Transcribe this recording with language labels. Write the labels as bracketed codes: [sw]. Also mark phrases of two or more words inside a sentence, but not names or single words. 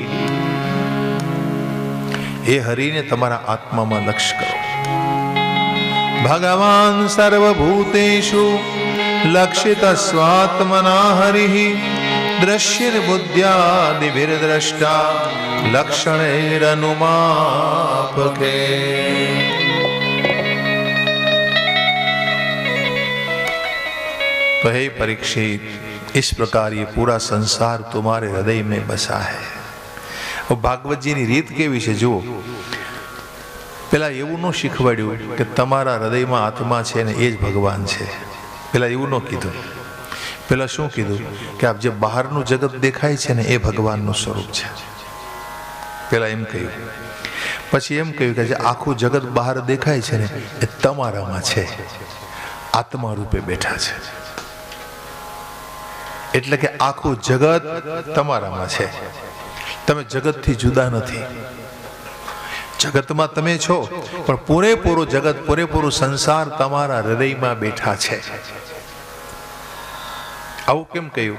[gu] એ હરિને તમારા આત્મામાં લક્ષ્ય કરો। [sa] ભગવાન સર્વભૂતેષુ લક્ષિત સ્વાત્મના હરિ દ્રશ્ય બુદ્ધ્યાદિર્દ્રષ્ટા लक्षणैरनुमापके। [hi] तो हे परीक्षित, इस प्रकार ये पूरा संसार तुम्हारे हृदय में बसा है। [gu] और [hi] भागवत जी की [gu] रीत કેવી છે જુઓ, પેલા એવું ન શીખવાડ્યું કિ તમારા હૃદય મેં આત્મા છે ને એ જ ભગવાન છે। પેલા એવું ન કીધું। પેલા શું કીધું કિ આપ જે બહારનું જગત દેખાય છે ને એ ભગવાનનું સ્વરૂપ છે। પેલા એમ કહ્યું. પછી એમ કહ્યું કિ જે આખું જગત બહાર દેખાય છે ને એ તમારામાં છે, આત્મા રૂપે બેઠા છે। એટલે કે આખું જગત તમારામાં છે, તમે જગતથી જુદા નથી। જગતમાં તમે છો પણ પૂરેપૂરું જગત, પૂરેપૂરું સંસાર તમારા હૃદયમાં બેઠા છે। આવું કેમ કહ્યું?